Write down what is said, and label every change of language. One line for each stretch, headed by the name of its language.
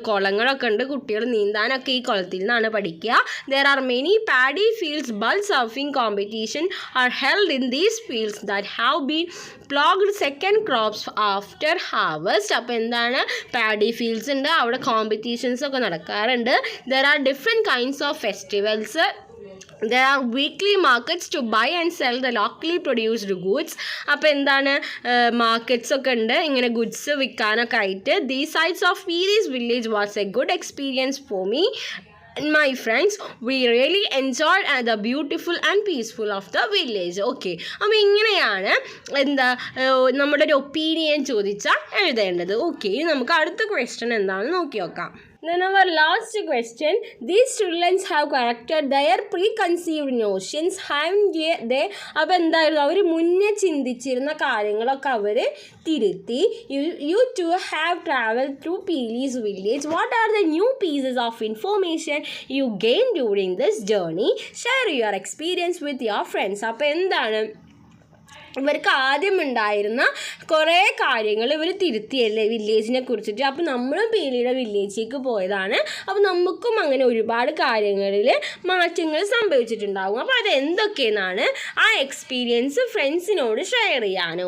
Malayalam: കുളങ്ങളൊക്കെ ഉണ്ട്, കുട്ടികൾ നീന്താനൊക്കെ ഈ കുളത്തിൽ നിന്നാണ് പഠിക്കുക.
English: There are many paddy fields, bull surfing competition are held in these fields that have been ploughed second crops after harvest.
Malayalam: അപ്പോൾ എന്താണ്? പാഡി ഫീൽഡ്സ് ഉണ്ട്, അവിടെ കോമ്പറ്റീഷൻസ് ഒക്കെ നടക്കാറുണ്ട്.
English: There are different kinds of festivals. There are weekly markets to buy and sell the locally produced goods.
Malayalam: അപ്പോൾ എന്താണ്? Markets ഒക്കെ ഉണ്ട് ഇങ്ങനെ ഗുഡ്സ് വിൽക്കാനൊക്കെ ആയിട്ട്.
English: These sides of Pili's village was a good experience for me and my friends. We really enjoyed the beautiful and peaceful of the village.
Malayalam: Okay, അപ്പോൾ ഇങ്ങനെയാണ് എന്താ നമ്മുടെ ഒരു ഒപ്പീനിയൻ ചോദിച്ചാൽ എഴുതേണ്ടത്. ഓക്കെ, ഇനി നമുക്ക് അടുത്ത ക്വസ്റ്റ്യൻ എന്താണെന്ന് നോക്കി നോക്കാം.
English: Then our last question, these children have corrected their preconceived notions, haven't they?
Malayalam: അപ്പോൾ എന്തായിരുന്നു? അവർ മുന്നേ ചിന്തിച്ചിരുന്ന കാര്യങ്ങളൊക്കെ അവർ തിരുത്തി.
English: You too have traveled through Pili's village. What are the new pieces of information you gained during this journey? Share your experience with your friends.
Malayalam: അപ്പോൾ എന്താണ്? ഇവർക്ക് ആദ്യം ഉണ്ടായിരുന്ന കുറേ കാര്യങ്ങൾ ഇവർ തിരുത്തിയല്ലേ വില്ലേജിനെ കുറിച്ചിട്ട്. അപ്പോൾ നമ്മളും പീലിയുടെ വില്ലേജിലേക്ക് പോയതാണ്. അപ്പോൾ നമുക്കും അങ്ങനെ ഒരുപാട് കാര്യങ്ങളിൽ മാറ്റങ്ങൾ സംഭവിച്ചിട്ടുണ്ടാകും. അപ്പോൾ അതെന്തൊക്കെയെന്നാണ് ആ എക്സ്പീരിയൻസ് ഫ്രണ്ട്സിനോട് ഷെയർ ചെയ്യാൻ.